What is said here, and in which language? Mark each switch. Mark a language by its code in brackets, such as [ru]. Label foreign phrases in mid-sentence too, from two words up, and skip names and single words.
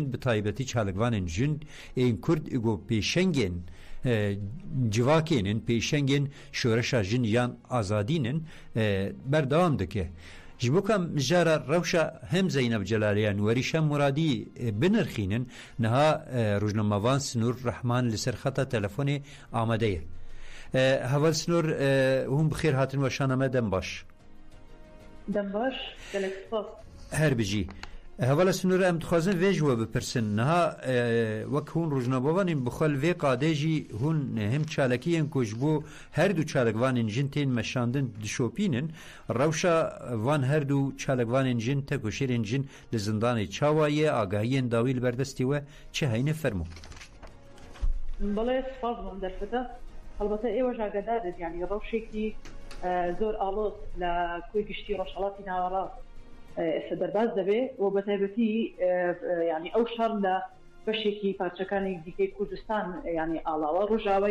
[ku] bi taybetî çalekvanên jin ên Kurd û pêşengên civakênin pêşengên şoreşa jin yan azadînin berdewam dike ji bo ka mijara rewşa hem Zeynep Celaliyan werî Şem Muradî binirxînin niha rojnamavan Snûr Rehman li ser xeta telefonê amade ye heval Snûr hûn bi xêr hatin weşana me dem baş gelek spas her bijî هەواڵە سنوورە ئەم دخوازن vêjwe bipirsin niha wek hûn rojnamevanên bixwel vê qadê jî hûn him çalekiyên ku ji bo her du çalekvanên jin tên meşandin dişopînin rewşa van her du çalekvanên jin tekoşerên jin li zindanê çawa ye agahiyên dawî li berdestî we çi heyne fermo [ckb] بەڵێ سپاس بۆم دەرفەتە هەڵبەتە ئێوەش ئاگادارن یعنی ڕەوشێکی زۆر ئاڵۆز لە کوێ گشتی ڕۆژهەڵاتی ناوەڕاست ئێستا دەرباز دەبێ و بە تایبەتی ینی ئەو شەڕ لە بەشێکی پارچەکانی دیکەی کوردستان ینی ئاڵاوە ڕۆژاوای